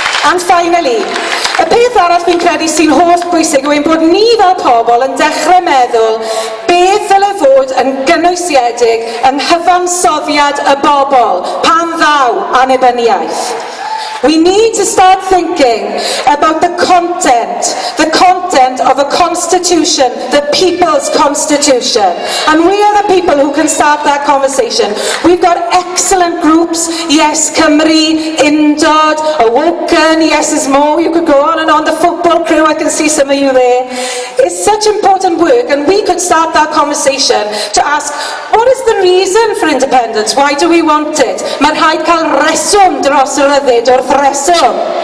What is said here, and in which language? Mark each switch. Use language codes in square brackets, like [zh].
[en] And finally, [cy] y peth arall fi'n credu sy'n holl bwysig yw ein bod ni fel pobl yn dechrau meddwl beth ddyle fod yn gynwysiedig yng nghyfansoddiad y bobl pan ddaw annibyniaeth. [en] We need to start thinking about the content of a constitution, the people's constitution. And we are the people who can start that conversation. We've got excellent groups, Yes Cymru, Undod, AUOBCymru, Yes is more, you could go on and on, the football crew, I can see some of you there. It's such important work, and we could start that conversation to ask, what is the reason for independence? Why do we want it? [cy] Mae'n rhaid cael reswm dros y ryddid wrth reswm.